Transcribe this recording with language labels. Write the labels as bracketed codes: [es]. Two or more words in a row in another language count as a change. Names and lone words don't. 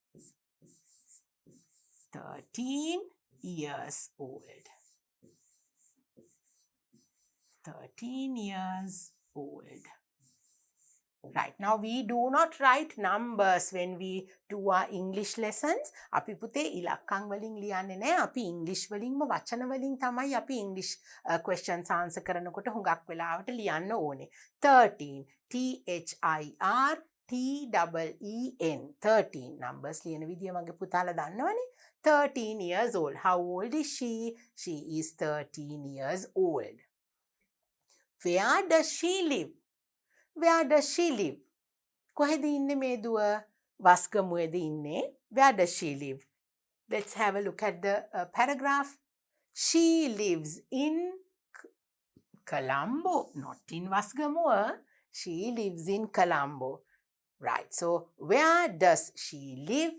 [en] 13 years old. 13 years old. Right, now we do not write numbers when we do our English lessons. [si] අපි පුතේ ඉලක්කම් වලින් ලියන්නේ නැහැ. අපි English වලින්ම වචන වලින් තමයි අපි [en] English questions answer [si] කරනකොට හුඟක් වෙලාවට ලියන්න ඕනේ. 13 THIRTEEN 13 numbers ලියන විදිය මගේ පුතාලා දන්නවනේ. [en] 13 years old. How old is she? She is 13 years old. Where does she live? Where does she live? [si] කොහෙද ඉන්නේ මේ දුව? වස්ගමුවේද ඉන්නේ? [en] Where does she live? Let's have a look at the paragraph. She lives in Colombo, not in Wasgamuwa. She lives in Colombo. Right, so where does she live?